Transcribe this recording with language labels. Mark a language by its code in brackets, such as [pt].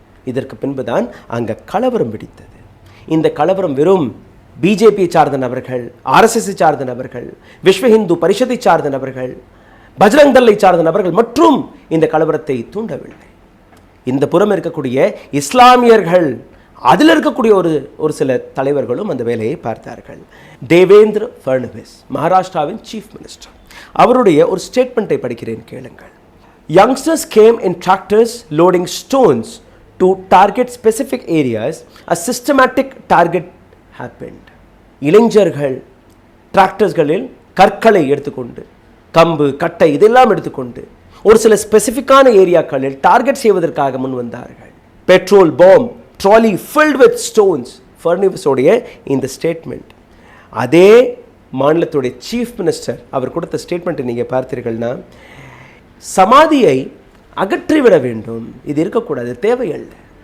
[ta] இதற்கு பின்புதான் அங்கே கலவரம் வெடித்தது. இந்த கலவரம் வெறும் பிஜேபி சார்ந்த நபர்கள், RSS சார்ந்த நபர்கள், விஸ்வ ஹிந்து பரிஷத்தை சார்ந்த நபர்கள், பஜ்ரங் தளை சார்ந்த நபர்கள் மற்றும் இந்த கலவரத்தை தூண்டவில்லை. இந்த புறம் இருக்கக்கூடிய இஸ்லாமியர்கள், அதில் இருக்கக்கூடிய ஒரு சில தலைவர்களும் அந்த வேலையை பார்த்தார்கள். தேவேந்திர ஃபட்னவிஸ், மகாராஷ்டிராவின் சீஃப் மினிஸ்டர், அவருடைய ஒரு ஸ்டேட்மெண்ட்டை படிக்கிறேன், கேளுங்கள். [en] Youngsters came in tractors loading stones to target specific areas. A systematic target happened. [ta] இளைஞர்கள் டிராக்டர்ஸ்களில் கற்களை எடுத்துக்கொண்டு, கம்பு, கட்டை இதெல்லாம் எடுத்துக்கொண்டு ஒரு சில ஸ்பெசிஃபிக்கான ஏரியாக்களில் டார்கெட் செய்வதற்காக முன் வந்தார்கள். [en] Petrol bomb trolley filled with stones. [ta] ஃபட்னவிஸோடைய இந்த ஸ்டேட்மெண்ட், அதே மாநிலத்துடைய சீஃப் மினிஸ்டர் அவர் கொடுத்த ஸ்டேட்மெண்ட்டை நீங்கள் பார்த்தீர்கள்னா, சமாதியை அகற்றிவிட வேண்டும், இது இருக்கக்கூடாது, தேவையல்ல.